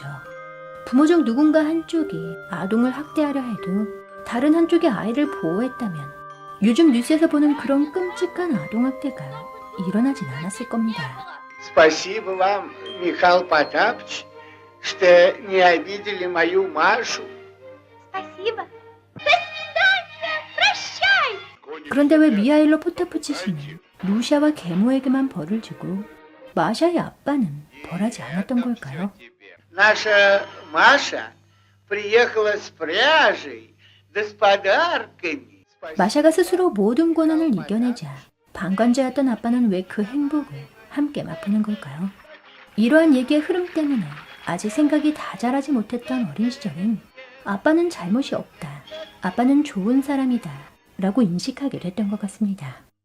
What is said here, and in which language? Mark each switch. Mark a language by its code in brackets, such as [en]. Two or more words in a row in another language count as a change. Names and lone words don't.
[ko] 부모 중 누군가 한쪽이 아동을 학대하려 해도 다른 한쪽이 아이를 보호했다면 요즘 뉴스에서 보는 그런 끔찍한 아동학대가 일어나진 않았을 겁니다. [ru] Спасибо вам, Михаил Потапыч, что не обидели мою Машу. Спасибо. До свидания. Прощай. [ko] 그런데 왜 미하일로 포타푸치 씨는 루샤와 계모에게만 벌을 주고 마샤의 아빠는 벌하지 않았던 걸까요? [ru] Наша Маша приехала с пряжей, да с подарками. [ko] 마샤가 스스로 모든 고난을 이겨내자 방관자였던 아빠는 왜 그 행복을 함께 맛보는 걸까요? 이러한 얘기의 흐름 때문에 아직 생각이 다 자라지 못했던 어린 시절엔 아빠는 잘못이 없다, 아빠는 좋은 사람이다 라고 인식하게 됐던 것 같습니다.